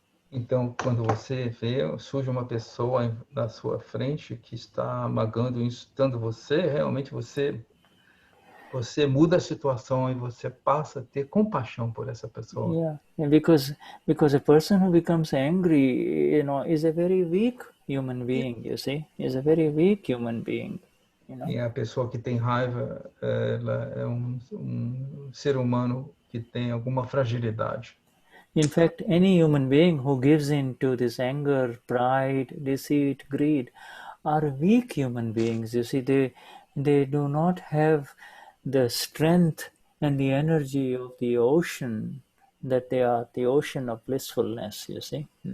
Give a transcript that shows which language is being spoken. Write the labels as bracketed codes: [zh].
[pt] Então, quando você vê, surge uma pessoa na sua frente que está amagando, insultando você, realmente você muda a situação e você passa a ter compaixão por essa pessoa. [en] Yeah, and because a person who becomes angry, is a very weak human being. You see, is a very weak human being. [pt] E a pessoa que tem raiva, ela é um ser humano que tem alguma fragilidade. [en] In fact, any human being who gives in to this anger, pride, deceit, greed, are weak human beings. You see, they do not have the strength and the energy of the ocean, that they are the ocean of blissfulness, you see.